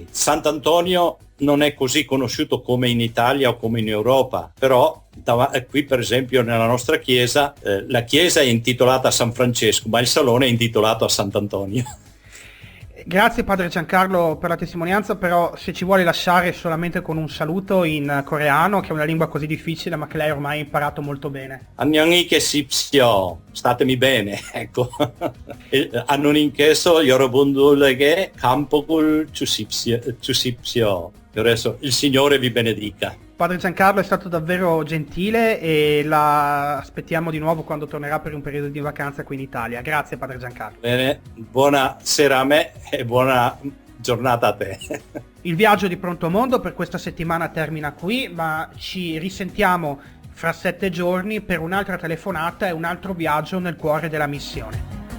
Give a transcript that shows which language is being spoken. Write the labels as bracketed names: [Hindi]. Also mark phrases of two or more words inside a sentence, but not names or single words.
[Italian] Sant'Antonio non è così conosciuto come in Italia o come in Europa, però qui per esempio nella nostra chiesa, la chiesa è intitolata a San Francesco, ma il salone è intitolato a Sant'Antonio. Grazie padre Giancarlo per la testimonianza, però se ci vuole lasciare solamente con un saluto in coreano, che è una lingua così difficile ma che lei ormai ha imparato molto bene. [Korean] 안녕히 계십시오. [Italian] statemi bene, ecco. [Korean] 안녕히계세요 여러분들에게 감복을 주십시오. [Italian] Adesso il Signore vi benedica. Padre Giancarlo è stato davvero gentile e la aspettiamo di nuovo quando tornerà per un periodo di vacanza qui in Italia. Grazie Padre Giancarlo. Bene, buona sera a me e buona giornata a te. Il viaggio di Pronto Mondo per questa settimana termina qui, ma ci risentiamo fra 7 giorni per un'altra telefonata e un altro viaggio nel cuore della missione.